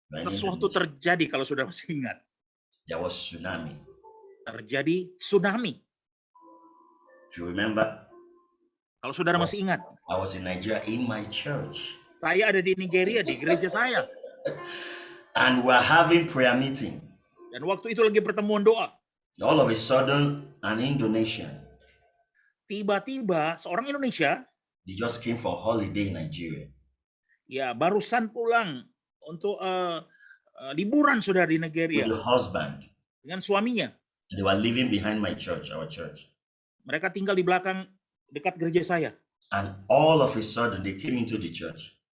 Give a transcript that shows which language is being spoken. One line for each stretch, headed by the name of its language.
Indonesian: Sesuatu terjadi kalau sudah masih ingat.
English: There was tsunami.
Indonesian: Terjadi tsunami.
English: If you remember.
Indonesian: Kalau saudara masih ingat.
English: I was in Nigeria in my church.
Indonesian: Saya ada di Nigeria di gereja saya.
English: And we're having prayer meeting.
Indonesian: Dan waktu itu lagi pertemuan doa.
English: All of a sudden, an Indonesian.
Indonesian: Tiba-tiba seorang Indonesia.
English: They just came for holiday in Nigeria.
Indonesian: Ya, barusan pulang untuk liburan sudah di Nigeria.
English: With the husband.
Indonesian: Dengan suaminya.
English: They were living behind my church, our church.
Indonesian: Mereka tinggal di belakang dekat gereja saya.
English: And all of a sudden they came into the church.